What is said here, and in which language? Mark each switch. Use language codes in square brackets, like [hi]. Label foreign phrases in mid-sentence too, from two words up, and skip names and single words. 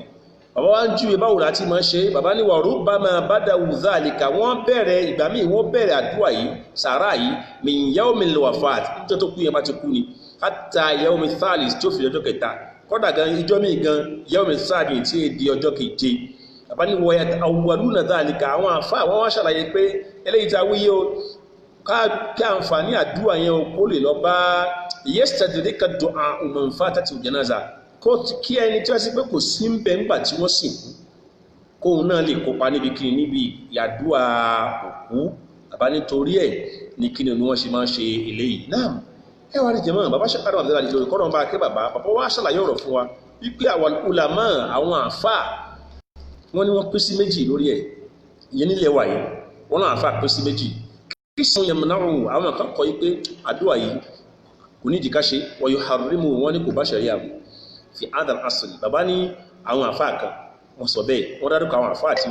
[yo] Bàbá wá ń júwe báwo láti máa ṣe. Bàbá ní [ar] وربما بدءوا ذلك, [yo] wọ́n bẹ̀rẹ̀ ìgbà míì wọ́n bẹ̀rẹ̀ àdúrà yìí sàárà yìí [ar] من يوم الوفاة, [yo] níjọ́ tó kú yẹn bá ti kú ni, [ar] حتى يوم الثالث [yo] tó fi ọjọ́ kẹta, kọ́dà gan ìjọ́ míì gan [ar] يوم السابع [yo] tí è di ọjọ́ keje. Bàbá ní wọ́n [ar] أولنا ذلك, [yo] àwọn àfáà wọ́n wá ṣàlàyé pé eléyìí ta wíyé o kí àǹfààní àdúrà yẹn kó lè lọ bá [ar] يستدرك دعاء من فاتته الجنازة [yo] kí ẹni tí wọ́n sì pé kò sí ń bẹ ńgbà tí wọ́n sìnkú kóun náà lè kópa níbi kí níbi ìyàdúrà òkú àbá nítorí ẹ̀ ní kí ni wọ́n ṣe máa ń ṣe eléyìí náà. Ẹ wá rí jẹ́mọ́ bàbá ṣe kádùn àbúrò àdìjọ́ ìkọ́nà bá kẹ́ bàbá wá ṣàlàyé ọ̀rọ̀ fún wa wípé àwọn ulama àwọn àfà wọ́n ní wọ́n pín sí méjì lórí ẹ̀ ìyẹn nílẹ̀ wà yìí wọ́n náà àfà pín sí méjì kí sùn yẹn náà àwọn kan kọ́ wípé àdúrà yìí kò ní ìdíkà ṣe wọ́n yóò harimu wọn ní kò bá ṣẹ̀rí àbò [ar] في عدم أصل [yo] bàbá ní àwọn àfà kan wọ́n sọ bẹ́ẹ̀ wọ́n dárúkọ àwọn àfà tí